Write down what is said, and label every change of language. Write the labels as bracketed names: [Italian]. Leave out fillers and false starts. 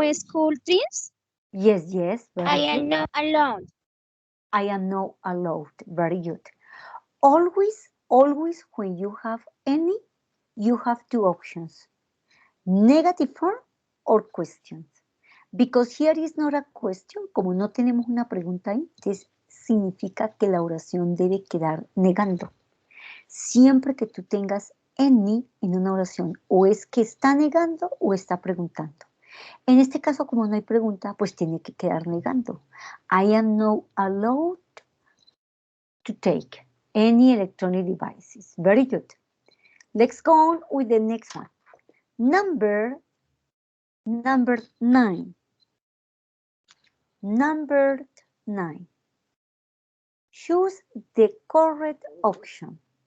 [English] On school trips. Yes, very I good. am not allowed. I am not allowed. Very good. Always when you have any, you have two options. Negative form or questions. Because here is not a question, [Spanish] como no tenemos una pregunta ahí, entonces significa que la oración debe quedar negando. Siempre que tú tengas any en una oración, o es que está negando o está preguntando. En este caso, como no hay pregunta, pues tiene que quedar negando. [English] I am not allowed to take any electronic devices. Very good. Let's go on with the next one. Number 9. Number 9. Choose the correct option.